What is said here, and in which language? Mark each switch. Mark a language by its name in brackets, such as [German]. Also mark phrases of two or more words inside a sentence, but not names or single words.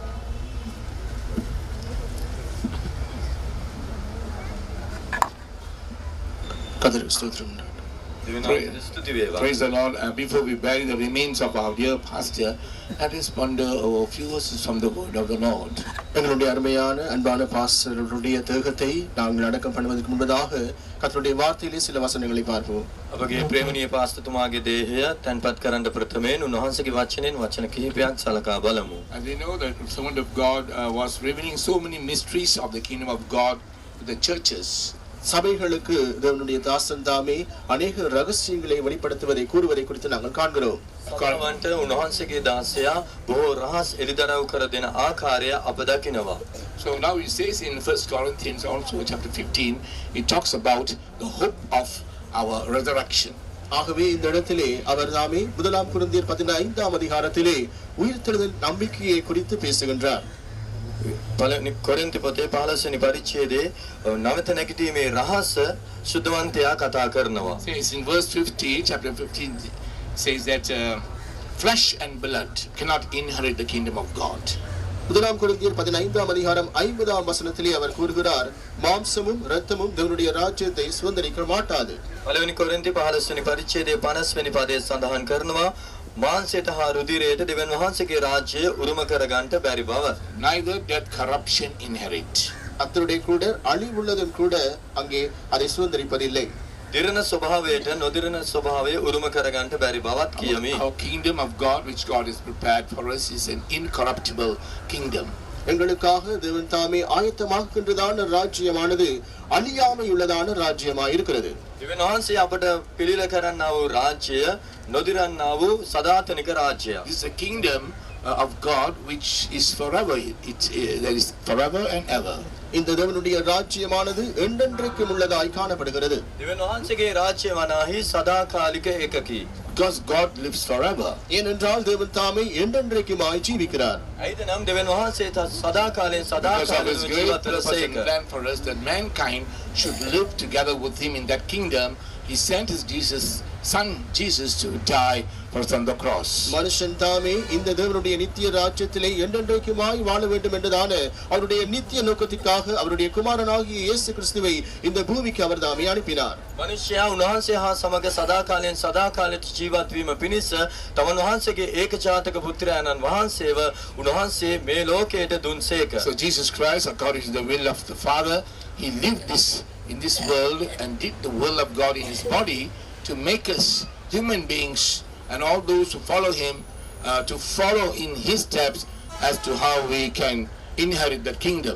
[English] Praise the Lord. Before we bury the remains of our dear pastor, let us ponder over a few verses from the word of the Lord. [Tamil] எங்களுடைய அருமையான அன்பான பாஸ்டருடைய தேகத்தை நாங்கள் அடக்கம் பண்ணுவதற்கு முன்பதாக கர்த்தருடைய வார்த்தையிலே சில வசனங்களை பார்ப்போம். [Sinhala] අපගේ ප්‍රේමණීය පාස්තුමාගේ දේහය තැන්පත් කරන්න ප්‍රථමයෙන් උන්වහන්සේගේ වචනෙන් වචන කිහිපයක් සලකා බලමු. [English] And we know that the servant of God was revealing so many mysteries of the kingdom of God to the churches. [Tamil] சபைகளுக்கு தேவனுடைய தாசன் தாமே அநேக ரகசியங்களை வெளிப்படுத்துவதை கூறுவதை குறித்து நாங்கள் காண்கிறோம். [Sinhala] කර්මන්ට උන්වහන්සේගේ දාසයා බොහෝ රහස් එළිදරව් කර දෙන ආකාරය අප දකිනවා. [English] So now it says in 1 Corinthians also chapter 15, it talks about the hope of our resurrection. [Tamil] ஆகவே இந்த இடத்திலே அவர் தாமே முதலாம் கொரிந்தியர் 15ஆம் அதிகாரத்திலே உயிர்த்தெழுதல் நம்பிக்கையை குறித்து பேசுகின்றார். [Sinhala] පළවෙනි කොරින්ති පොතේ 15 වෙනි පරිච්ඡේදයේ නවත නැගිටීමේ රහස සුද්ධවන්තයා කතා කරනවා. [English] Says in verse 50, chapter 15 says that flesh and blood cannot inherit the kingdom of God. [Tamil] முதலாம் கொரிந்தியர் 15ஆம் அதிகாரம் 50ஆம் வசனத்திலே அவர் கூறுகிறார், மாம்சமும் இரத்தமும் தேவனுடைய ராஜ்யத்தை சுதந்தரிக்க மாட்டாது. [Sinhala] පළවෙනි කොරින්ති 15 වෙනි පරිච්ඡේදයේ 50 වෙනි පදයේ සඳහන් කරනවා මාංශයට හා රුධිරයට දෙවියන් වහන්සේගේ රාජ්‍යය උරුම කර ගන්නට බැරි බව. [English] Neither doth corruption inherit. [Tamil] அத்தருடைய கூட அழிவுள்ளதும் கூட அங்கே அதை சுதந்தரிப்பதில்லை. [Sinhala] දිරණ ස්වභාවයට නොදිරණ ස්වභාවය උරුම කර ගන්නට බැරි බවත් කියමි. [English] Our kingdom of God which God has prepared for us is an incorruptible kingdom. [Tamil] எங்களுக்காக தேவன் தாமே ஆயத்தமாக்குகின்றதான ராஜ்யமானது அழியாமை உள்ளதான ராஜ்யமாய் இருக்கிறது. [Sinhala] දෙවියන් වහන්සේ අපට පිළිල කරන්නා වූ රාජ්‍යය නොදිරන්නා වූ සදාතනික රාජ්‍යයක්. [English] This is a kingdom of God which is forever. There is forever and ever. [Tamil] இந்த தேவனுடைய ராஜ்யமானது என்றென்றைக்கும் உள்ளதாய் காணப்படுகிறது. [Sinhala] දෙවියන් වහන්සේගේ රාජ්‍ය වනාහි සදාකාලික එකකි. [English] Because God lives forever. [Tamil] ஏனென்றால் தேவன் தாமே என்றென்றைக்குமாய் ஜீவிக்கிறார். [Sinhala] ඇයිද නම් දෙවියන් වහන්සේ සදාකාලයෙන් සදාකාලයෙන් ජීවත් වෙන සේක. [English] Plan for us that mankind should live together with him in that kingdom. He sent his son Jesus to die for us on the cross. [Tamil] மனுஷன் தாமே இந்த தேவனுடைய நித்திய ராஜ்யத்திலே என்றென்றைக்குமாய் வாழ வேண்டும் என்றதான அவருடைய நித்திய நோக்கத்திற்காக அவருடைய குமாரனாகிய இயேசு கிறிஸ்துவை இந்த பூமிக்கு அவர் தாமே அனுப்பினார். [Sinhala] මනුෂ්‍යයා උන්වහන්සේ හා සමග සදාකාලයෙන් සදාකාලයට ජීවත් වීම පිණිස තමන් වහන්සේගේ ඒකජාතක පුත්‍රයාණන් වහන්සේව උන්වහන්සේ මේ ලෝකයට දුන්සේක. [English] So Jesus Christ, according to the will of the Father, he lived in this world and did the will of God in his body to make us human beings and all those who follow him to follow in his steps as to how we can inherit the kingdom.